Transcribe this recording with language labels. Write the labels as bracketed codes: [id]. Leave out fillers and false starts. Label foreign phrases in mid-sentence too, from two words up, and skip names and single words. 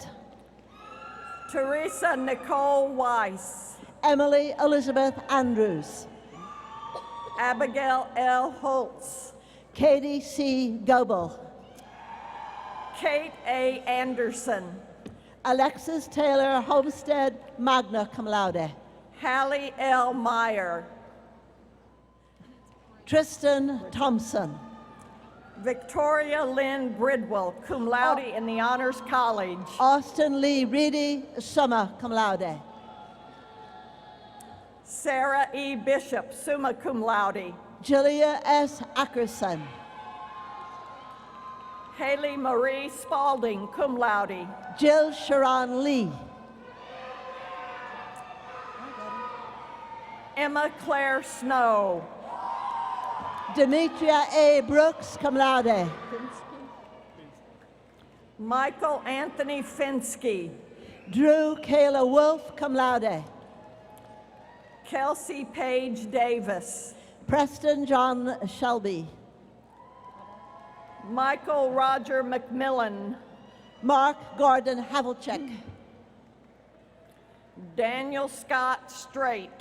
[en] Teresa Nicole Weiss. Emily Elizabeth Andrews. Abigail L. Holtz. Katie C. Goebel. Kate A. Anderson. Alexis Taylor Homestead, [la] magna cum laude. [en] Hallie L. Meyer. Tristan Thompson. Victoria Lynn Bridwell, [la] cum laude [en] in the Honors College. Austin Lee Reedy, [la] summa cum laude. [en] Sarah E. Bishop, [la] summa cum laude. [en] Julia S. Ackerson. Haley Marie Spalding, [la] cum laude. [en] Jill Sharon Lee. Emma Claire Snow. Demetria A. Brooks, [la] cum laude. [en] Michael Anthony Finsky. Drew Kayla Wolf, [la] cum laude. [en] Kelsey Page Davis. Preston John Shelby. Michael Roger McMillan. Mark Gordon Havlicek. Daniel Scott Straight.